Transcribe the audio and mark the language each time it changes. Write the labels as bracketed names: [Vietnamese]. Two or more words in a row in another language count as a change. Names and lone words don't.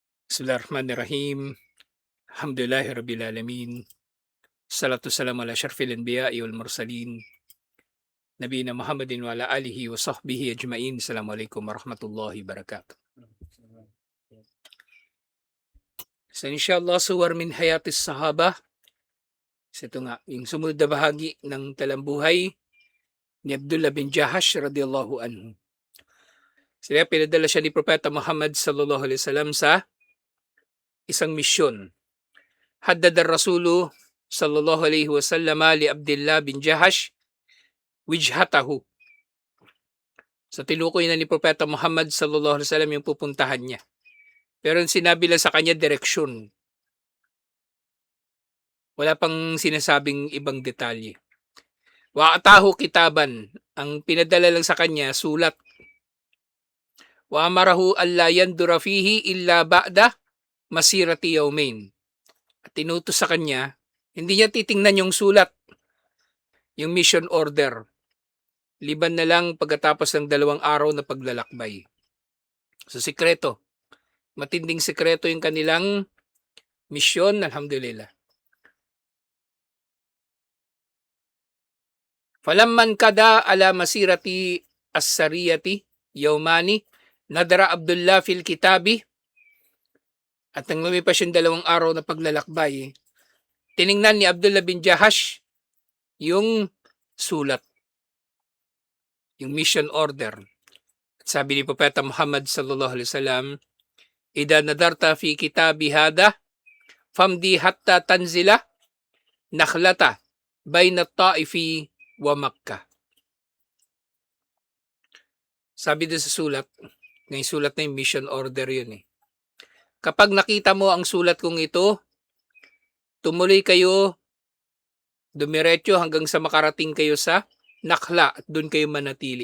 [Arabic] بسم الله الرحمن الرحيم الحمد لله رب العالمين. الصلاة السلام على أشرف الأنبياء والمرسلين. نبينا محمد وعلى آله وصحبه أجمعين. السلام عليكم ورحمة الله وبركاته. So إن شاء الله صور من حياة الصحابة. [Filipino] So ito nga, yung sumunod na bahagi ng talambuhay ni Abdullah bin Jahash [Arabic] رضي الله عنه. [Filipino] Sila pinadala siya ni Propeta Muhammad [Arabic] صلى الله عليه وسلم [Filipino] sa isang misyon. [Arabic] حدد الرسول صلى الله عليه وسلم لعبد الله بن جحش وجهته. [Filipino] So tinukoy na ni Propeta Muhammad [Arabic] صلى الله عليه وسلم [Filipino] yung pupuntahan niya. Pero sinabi lang sa kanya direksyon. Wala pang sinasabing ibang detalye. [Arabic] وأعطاه كتابا, [Filipino] ang pinadala lang sa kanya sulat. [Arabic] وأمره ألا ينظر فيه إلا بعد مسيرة يومين. [Filipino] At tinutos sa kanya, hindi niya titingnan yung sulat, yung [English] mission order. [Filipino] Liban na lang pagkatapos ng 2 araw na paglalakbay. So sikreto. Matinding sikreto yung kanilang misyon, alhamdulillah. [Arabic] فلما كان على مسيرة السرية يومان نظر عبد الله في الكتاب. [Filipino] At nang lumipas yung 2 araw na paglalakbay, tiningnan ni Abdullah bin Jahash yung sulat, yung [English] mission order. [Filipino] At sabi ni Propeta Muhammad [Arabic] صلى الله عليه وسلم, "إذا نظرت في كتابي هذا فامض حتى تنزل نخلة بين الطائف ومكة." [Filipino] Sabi doon sa sulat, may sulat na yung [English] mission order [Filipino] yun eh. Kapag nakita mo ang sulat kong ito, tumuloy kayo, dumiretso hanggang sa makarating kayo sa Nakhla at doon kayo manatili.